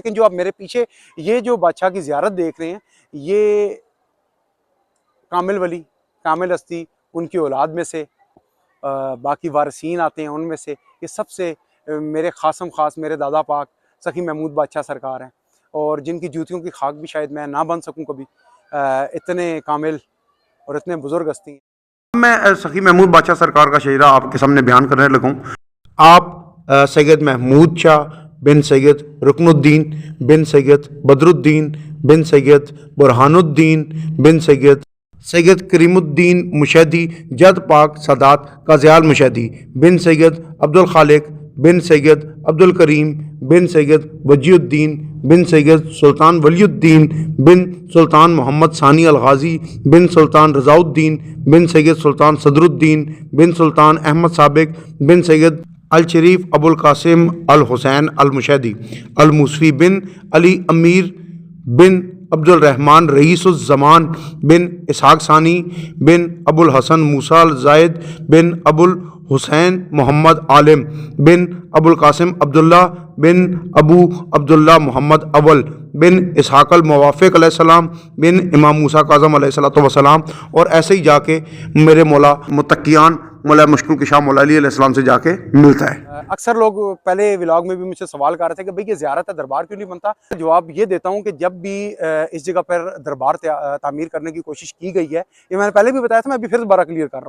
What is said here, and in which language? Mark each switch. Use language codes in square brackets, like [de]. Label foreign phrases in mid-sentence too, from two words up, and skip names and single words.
[ur] لیکن جو آپ میرے پیچھے یہ جو بادشاہ کی زیارت دیکھ رہے ہیں، یہ کامل ولی، کامل ہستی، ان کی اولاد میں سے باقی وارثین آتے ہیں، ان میں سے یہ سب سے میرے خاصم خاص میرے دادا پاک سخی محمود بادشاہ سرکار ہیں اور جن کی جوتیوں کی خاک بھی شاید میں نہ بن سکوں کبھی، اتنے کامل اور اتنے بزرگ ہستی ہیں. میں سخی محمود بادشاہ سرکار کا شجرہ آپ کے سامنے بیان کرنے لگوں. آپ سید محمود شاہ بن سید رکن الدین بن سید بدر الدین بن سید برہان الدین بن سید کریم الدین مشہدی جد پاک سادات قاضیال مشہدی بن سید عبدالخالق بن سید عبدالکریم بن سید وجیہ الدین بن سید سلطان ولی الدین بن سلطان محمد ثانی الغازی بن سلطان رضا الدین بن سید سلطان صدر الدین بن سلطان احمد سابق بن سید الشریف ابوالقاسم الحسین المشہدی الموسوی بن علی امیر بن عبدالرحمن رئیس الزمان بن اسحاق ثانی بن ابوالحسن موسیٰ الزاید بن ابوالحسین محمد عالم بن ابوالقاسم عبداللہ بن ابو عبداللہ محمد اول بن اسحاق الموافق علیہ السلام بن امام موسیٰ کاظم [ar] عليه الصلاة والسلام. [ur] اور ایسے ہی جا کے میرے مولا متقیان مولا مشکل کشا مولا علی علیہ السلام سے جا کے ملتا ہے. اکثر لوگ پہلے ولاگ میں بھی مجھ سے سوال کر رہے تھے کہ بھائی یہ زیارت ہے، دربار کیوں نہیں بنتا? جواب یہ دیتا ہوں کہ جب بھی اس جگہ پر دربار تعمیر کرنے کی کوشش کی گئی ہے، یہ میں نے پہلے بھی بتایا تھا، میں ابھی پھر دوبارہ کلیئر کر رہا ہوں.